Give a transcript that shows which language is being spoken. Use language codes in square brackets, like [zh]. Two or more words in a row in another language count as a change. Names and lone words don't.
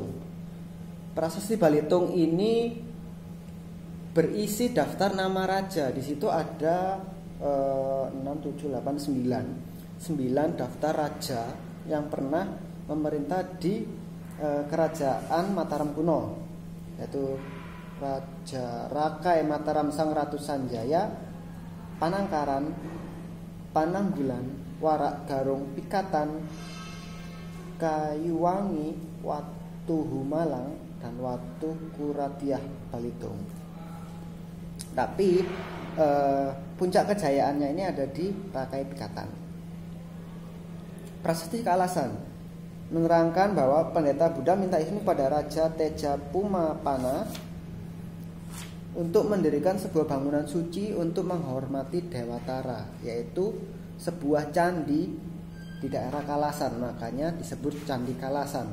[id] Prasasti Balitung ini berisi daftar nama raja. Di situ ada 6, 7, 8, 9 daftar raja yang pernah memerintah di Kerajaan Mataram Kuno, yaitu Raja Rakai Mataram Sang Ratu Sanjaya, Panangkaran, Pananggulan, Warak Garung Pikatan, Kayuwangi, Watu Humalang, dan Watu Kuratiah Balitung. Tapi puncak kejayaannya ini ada di Rakai Pikatan. Prasasti Kalasan menerangkan bahwa pendeta Buddha minta izin pada Raja Teja Pumapana untuk mendirikan sebuah bangunan suci untuk menghormati Dewa Tara, yaitu sebuah candi di daerah Kalasan, makanya disebut Candi Kalasan.